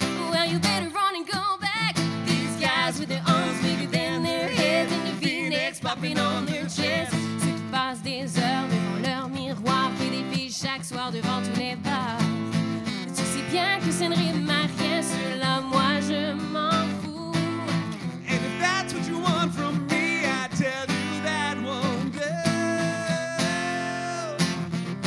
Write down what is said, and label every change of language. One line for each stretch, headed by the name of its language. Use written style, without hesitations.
English: Well, you better run and go back. These guys with their arms bigger than their heads and the V-necks popping on their chests.
French: Ceux qui passent des heures devant leur miroir, puis défilent chaque soir devant tous les bars. Tu sais bien que ça ne rime à rien, cela, moi je m'en fous.
English: And if that's what you want from me, I tell you that won't do.